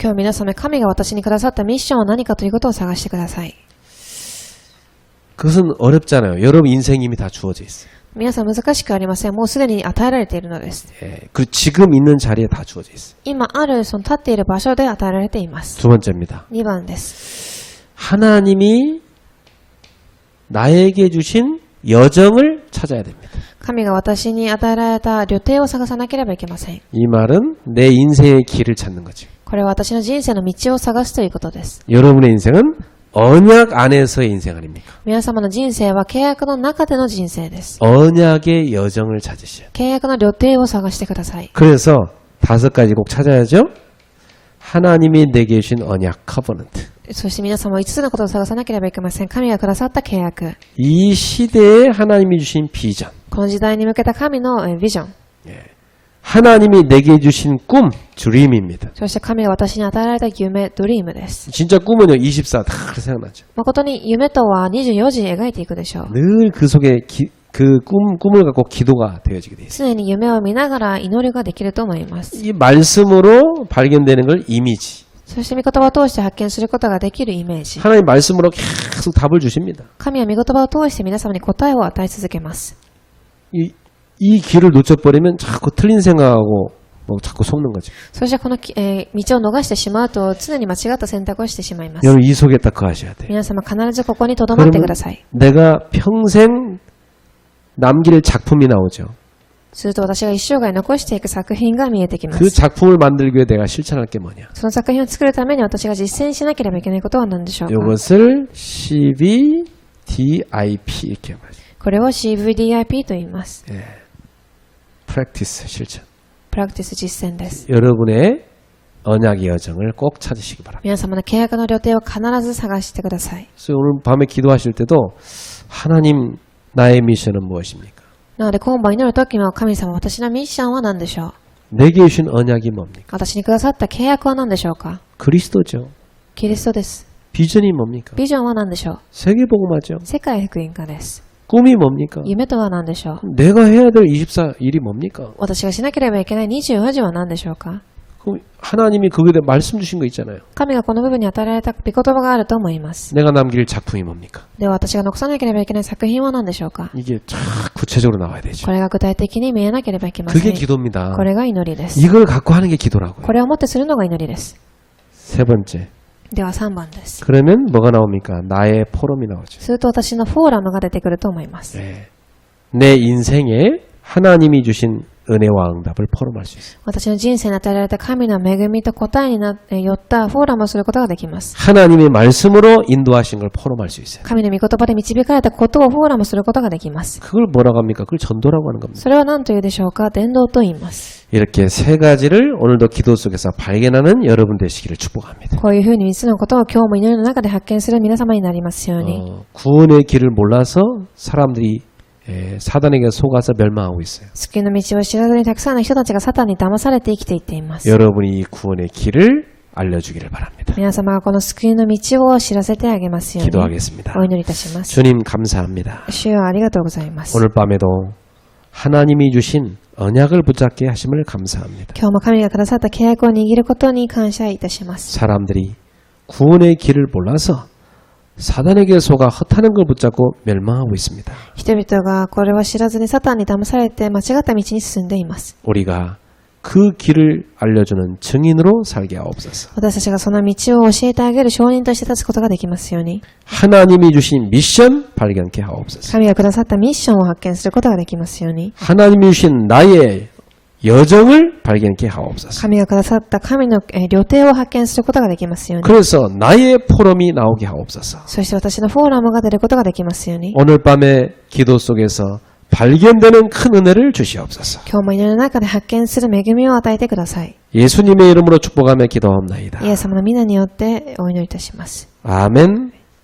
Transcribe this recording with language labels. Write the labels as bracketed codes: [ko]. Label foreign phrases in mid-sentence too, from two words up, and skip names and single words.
[ja] 今日皆様神が私にくださったミッションは何かということを探してください。 [ko] 그것은 어렵잖아요. 여러분 인생이 이미 다 주어져 있어요. [ja] 皆さん難しくありません。もうすでに与えられているのです。 [ko] 예. 그 지금 있는 자리에 다 주어져 있어요. [ja] 今あるその立っている場所で与えられています。 [ko] 두 번째입니다. [ja] 2 番です。 [ko] 하나님이 나에게 주신 여정을 찾아야 됩니다. [ja] 神が私に与えられた旅程を探さなければいけません。 [ko] 이 말은 내 인생의 길을 찾는 거죠. [ja] これは私の人生の道を探すということです。 [ko] 여러분의 인생은 언약 안에서의 인생 아닙니까? [ja] 皆様の人生は契約の中での人生です。 [ko] 언약의 여정을 찾으셔야 돼요. [ja] 契約の旅程を探してください。 [ko] 그래서 5가지 꼭 찾아야죠. 하나님이 내게 주신 언약 커버넌트. [ja] そして皆様は5つのことを探さなければいけません。神がくださった契約。 [ko] 이 시대에 하나님이 주신 비전. [ja] この時代に向けた神のビジョン。 [ko] 하나님이 내게 주신 꿈, 드림입니다. [ja] そして神が私に与えられた夢、ドリームです。 [ko] 진짜 꿈은요, 24, 다 생각나죠. [ja] 誠に夢とは24時描いていくでしょう。 [ko] 늘 그 속에 그 꿈을 갖고 기도가 되어지게 돼 있어요. [ja] 常に夢を見ながら祈りができると思います。 [ko] 이 말씀으로 발견되는 걸 이미지. [ja] そして御言葉を通して発見することができるイメージ。 [ko] 하나님 말씀으로 계속 답을 주십니다. [ja] 神は御言葉を通して皆様に答えを与え続けます。 [ko] 이 길을 놓쳐버리면 자꾸 틀린 생각하고 자꾸 속는 거죠. [ja] そしてこの、道を逃してしまうと常に間違った選択をしてしまいます。 [ko] 여러분 이 속에 딱 거하셔야 돼요. [ja] 皆様必ずここに留まってください。 [ko] 내가 평생 남길 작품이 나오죠. [ja] すると私が一生涯残していく作品が見えてきま [ko] 그 [ja] す。 [ko] 작품을 만들기 위해 내가 실천할 게 뭐냐? [ja] その作品を作るために私が実践しなければいけないことは何でしょうか。 [ko] 이것을 CBDIP 이렇게 말해요. [ja] これを CVDIP と言います。 [ko] 프랙티스 실천. [ja] プラクティス実践です。 [ko] 여러분의 언약의 여정을 꼭 찾으시기 바랍니다. [ja] 皆様の契約の旅程を必ず探してください。 [ko] 그래서 오늘 밤에 기도하실 때도 하나님 나의 미션은 무엇입니까? [ja] なので今晩祈るときは神様、私のミッションは何でしょう。 [ko] 내게 주신 언약이 뭡니까? [ja] 私にくださった契約は何でしょうか。 [ko] 그리스도죠. [ja] キリストです。 [ko] 비전이 뭡니까? [ja] ビジョンは何でしょう。 [ko] 세계복음화죠. [ja] 世界福音化です。 [ko] 꿈이 뭡니까? [ja] 夢とは何でしょう。 [ko] 내가 해야 될 24일이 뭡니까? [ja] 私がしなければいけない24時は何でしょうか。 [ko] 그럼 하나님이 거기에 대해 말씀 주신 거 있잖아요. [ja] 神がこの部分に与えられた御言葉があると思います。 [ko] 내가 남길 작품이 뭡니까? [ja] では私が残さなければいけない作品は何でしょうか。 [ko] 이게 쫙 구체적으로 나와야 되죠. [ja] これが具体的に見えなければいけません。 [ko] 그게 기도입니다. [ja] これが祈りです。 [ko] 이걸 갖고 하는 게 기도라고요. [ja] これをもってするのが祈りです。 [ko] 세 번째. [ja] では3番です。 [ko] 그러면 뭐가 나옵니까? 나의 포럼이 나오죠. [ja] すると私のフォーラムが出てくると思います。 [ko] 네. 내 인생에 하나님이 주신 은혜와 응답을 포럼할 수 있어요. [ja] 私の人生に与えられた神の恵みと答えによったフォーラムをすることができます。 [ko] 하나님의 말씀으로 인도하신 걸 포럼할 수 있어요. [ja] 神の御言葉で導かれたことをフォーラムすることができます。 [ko] 그걸 뭐라고 합니까? 그걸 전도라고 하는 겁니다. [ja] それは何というでしょうか。伝道と言います。 [ko] 이렇게 세 가지를 오늘도 기도 속에서 발견하는 여러분 되시기를 축복합니다. [ja] こういうふうに3つのことを今日も祈りの中で発見する皆様になりますように。 [ko] 구원의 길을 몰라서 사람들이 사단에게 속아서 멸망하고 있어요. [ja] 救いの道を知らずにたくさんの人たちがサタンに騙されて生きていっています。 [ko] 여러분이 이 구원의 길을 알려주기를 바랍니다. [ja] 皆様がこの救いの道を知らせてあげますように。 [ko] 기도하겠습니다. [ja] お祈りいたします。 [ko] 주님 감사합니다. [ja] 主よありがとうございます。 [ko] 오늘 밤에도 하나님이 주신 언약을 붙잡게 하심을 감사합니다. [ja] 今日も神がくださった契約を握ることに感謝いたします。 [ko] 사람들이 구원의 길을 몰라서 사단에게 속아 헛하는 걸 붙잡고 멸망하고 있습니다. [ja] 人々がこれを知らずにサタンに騙されて間違った道に進んでいます。 [ko] 우리가 그 길을 알려주는 증인으로 살게 하옵소서. [ja] 私たちがその道を教えてあげる証人として立つことができますように。 [ko] 하나님이 주신 미션 발견케 하옵소서. [ja] 神がくださったミッションを発見することができますように。 [ko] 하나님이 주신 나의 여정을 발견케 하옵소서. [ja] 神がくださった神の旅程を発見することができますように。 [ko] 그래서 나의 포럼이 나오게 하옵소서. [ja] そして私のフォーラムが出ることができますように。 [ko] 오늘 밤에 기도 속에서 발견되는 큰 은혜를 주시옵소서. [ja] 今日も祈りの中で発見する恵みを与えてください。 [ko] 예수님의 이름으로 축복하며 기도하옵나이다. [ja] イエス様の皆によってお祈りいたします。 [ko] 아멘.